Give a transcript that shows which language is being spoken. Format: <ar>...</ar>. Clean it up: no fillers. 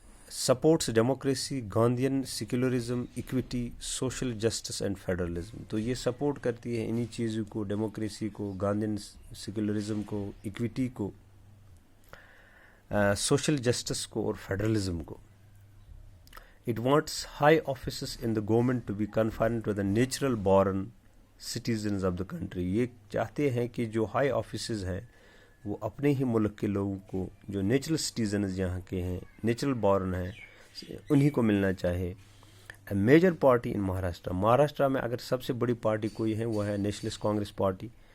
<en>Supports democracy, Gandhian secularism, equity, social justice and federalism.</en> <ur>تو یہ support کرتی ہے انہی چیزوں کو، ڈیموکریسی کو، گاندھین سیکولرزم کو، ایکویٹی کو، سوشل جسٹس کو اور فیڈرلزم کو.</ur> <en>It wants high offices in the government to be confined to the natural born citizens of the country.</en> <ur>یہ چاہتے ہیں کہ جو ہائی آفیسز ہیں وہ اپنے ہی ملک کے لوگوں کو، جو نیچرل سٹیزنز یہاں کے ہیں، نیچرل بورن ہیں، انہی کو ملنا چاہے.</ur> <en>major party in Maharashtra</en> <ur>میں اگر سب سے بڑی پارٹی کوئی ہے وہ ہے نیشنلسٹ کانگریس پارٹی.</ur>